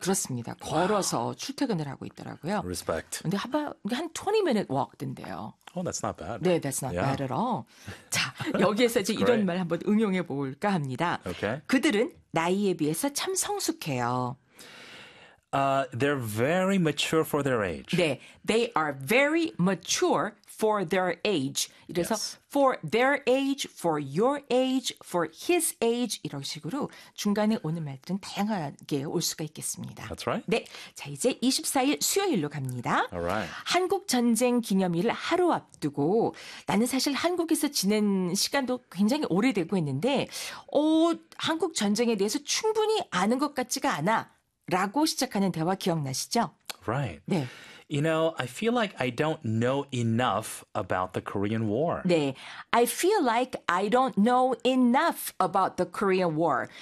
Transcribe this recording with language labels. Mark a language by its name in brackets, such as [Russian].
[Korean] 그렇습니다. 걸어서 wow. 출퇴근을 하고 있더라고요. [English] Respect. [Korean] 근데 한 [English] 20-minute walk [Korean] 된대요. [English] Oh, that's not bad. 네, that's not yeah. bad at all. [Korean] 자, 여기에서 이제 이런 말 한번 응용해 볼까 합니다. [English] Okay. [Korean] 그들은 나이에 비해서 참 성숙해요. [English] They're very mature for their age. 네, they are very mature for their age. [Korean] 이래서 [English] yes. for their age, for your age, for his age [Korean] 이런 식으로 중간에 오는 말들은 다양하게 올 수가 있겠습니다. [English] That's right. [Korean] 네, 자 이제 24일 수요일로 갑니다. [English] All right. [Korean] 한국 전쟁 기념일을 하루 앞두고 나는 사실 한국에서 지낸 시간도 굉장히 오래되고 있는데 한국 전쟁에 대해서 충분히 아는 것 같지가 않아. 라고 시작하는 대화 기억나시죠? [English] Right. [Korean] 네. [English] You know, I feel like I don't know enough about the Korean War. [Korean] 네. [English] I feel like I don't know enough about the Korean War.